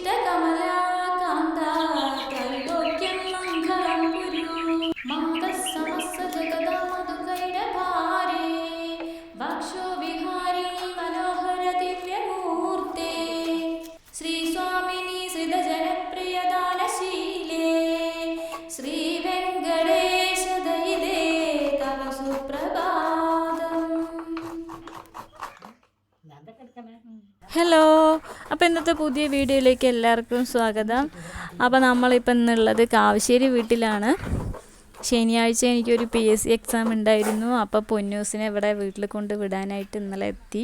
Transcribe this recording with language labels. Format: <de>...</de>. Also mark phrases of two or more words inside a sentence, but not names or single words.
<sa>कमलाकान्ता त्रैलोक्यं मङ्गलं कुरु मातः समस्त जगदा मधुकैटभारे वक्षो विहारिणी मनोहर दिव्यमूर्ते श्रीस्वामिनी श्रितजनप्रियदानशीले श्रीवेङ्कटेश दयिते तव सुप्रभातम्.</sa> <ml>ഹലോ, അപ്പോൾ ഇന്നത്തെ പുതിയ വീഡിയോയിലേക്ക് എല്ലാവർക്കും സ്വാഗതം. അപ്പോൾ നമ്മളിപ്പോൾ ഇന്നുള്ളത് കാവശ്ശേരി വീട്ടിലാണ്. ശനിയാഴ്ച എനിക്കൊരു PSC എക്സാം ഉണ്ടായിരുന്നു. അപ്പോൾ പൊന്നൂസിനെ ഇവിടെ വീട്ടിൽ കൊണ്ട് വിടാനായിട്ട് ഇന്നലെ എത്തി.</ml>